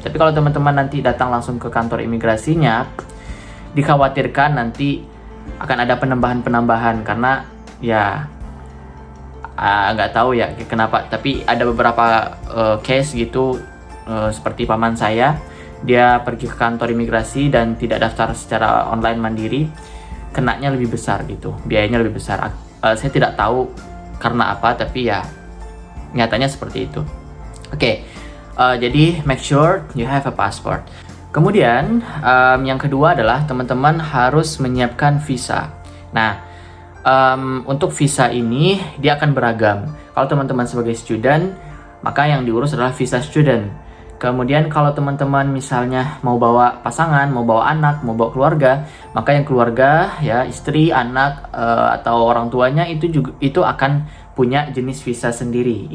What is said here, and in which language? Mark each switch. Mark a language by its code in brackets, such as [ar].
[id] Tapi kalau teman-teman nanti datang langsung ke kantor imigrasinya, dikhawatirkan nanti akan ada penambahan-penambahan, karena ya nggak tahu ya kenapa, tapi ada beberapa case gitu, seperti paman saya, dia pergi ke kantor imigrasi dan tidak daftar secara online mandiri, kenanya lebih besar gitu, biayanya lebih besar. Saya tidak tahu karena apa, tapi ya nyatanya seperti itu. [en] Oke, jadi make sure you have a passport. [id] Kemudian yang kedua adalah teman-teman harus menyiapkan visa. Nah, untuk visa ini dia akan beragam. Kalau teman-teman sebagai student, maka yang diurus adalah visa student. Kemudian kalau teman-teman misalnya mau bawa pasangan, mau bawa anak, mau bawa keluarga, maka yang keluarga ya, istri, anak, atau orang tuanya itu akan punya jenis visa sendiri.